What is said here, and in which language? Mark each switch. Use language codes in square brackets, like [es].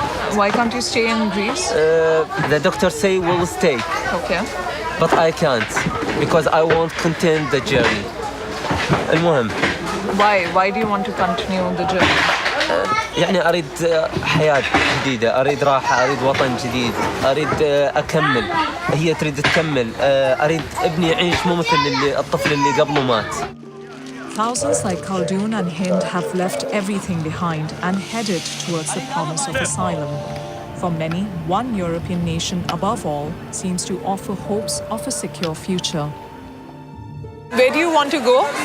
[en] Why can't you stay in Greece? The doctor say we'll stay. Okay. But I can't because I won't continue the journey. المهم. Why do you want to continue the journey? [ar] يعني أريد حياة جديدة، أريد راحة، أريد وطن جديد، أريد أكمل. هي تريد تكمل، أريد ابني يعيش مو مثل الطفل اللي قبله مات. [en] Thousands like Khaldoon and Hind have left everything behind and headed towards the promise of asylum. For many, one European nation above all seems to offer hopes of a secure future. Where do you want to go?